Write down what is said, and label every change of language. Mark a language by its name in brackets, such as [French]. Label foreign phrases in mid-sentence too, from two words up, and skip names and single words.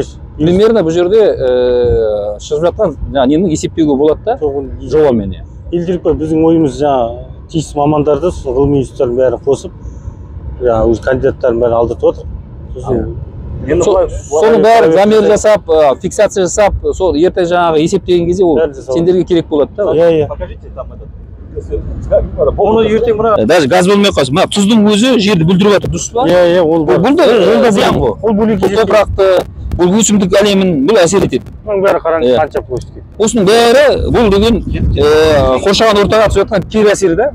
[Kazakh] Примерно бұл жерде шығып жатқан нені есептеуге болады да жобамен. Елдіріп біздің ойымыз жаңағы тиісті мамандарды ғылыми институттардың бәрін қосып, жаңағы өз кандидаттарын бәрін алдыртып отыр. Соның бәрі замер жасап, фиксация жасап, сол ертең жаңағы есептеген кезде ол сендерге керек болады да. [Russian] Покажите там этот. [Kazakh] Оны ертең мына даже газ болмай қалсын. Мына тұздың өзі жерді бүлдіріп жатыр, дұрыс па? Ол да зиян ғой. Ол бөлек топырақты, бұл өсімдік әлемін бұл әсер етеді. Оның бәрі қараңыз қанша площадь. Осының бәрі бұл деген қоршаған ортаға түсіп жатқан кері әсері да.